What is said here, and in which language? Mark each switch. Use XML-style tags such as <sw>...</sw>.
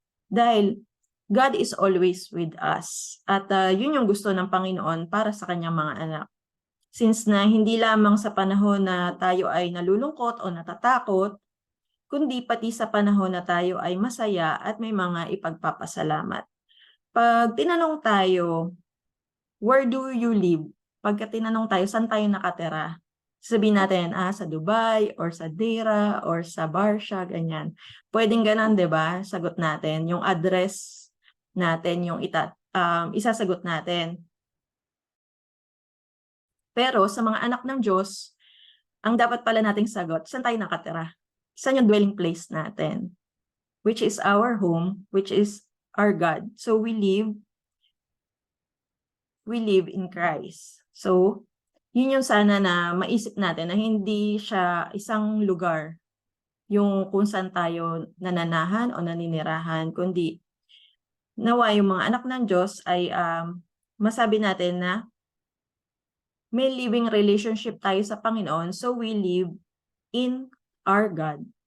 <en>Dahil God is always with us.</en> <tl>At yun yung gusto ng Panginoon para sa Kanyang mga anak. Since na hindi lamang sa panahon na tayo ay nalulungkot o natatakot, kundi pati sa panahon na tayo ay masaya at may mga ipagpapasalamat. Pag tinanong tayo,</tl> <en>where do you live?</en> <tl>Pagka tinanong tayo, saan tayo nakatira? Sabihin natin, sa Dubai, or sa Deira, or sa Barsha, ganyan. Pwedeng ganun, di ba? Sagot natin. Yung address natin, yung isasagot natin. Pero sa mga anak ng Diyos, ang dapat pala nating sagot, saan tayo nakatira? Saan yung dwelling place natin?</tl> <en>Which is our home, which is our God. So we live in Christ.</en> <tl>So, yun yung sana na maisip natin na hindi siya isang lugar yung kung saan tayo nananahan o naninirahan, kundi nawa yung mga anak ng Diyos ay masabi natin na may living relationship tayo sa Panginoon,</tl> <en>so we live in our God.</en>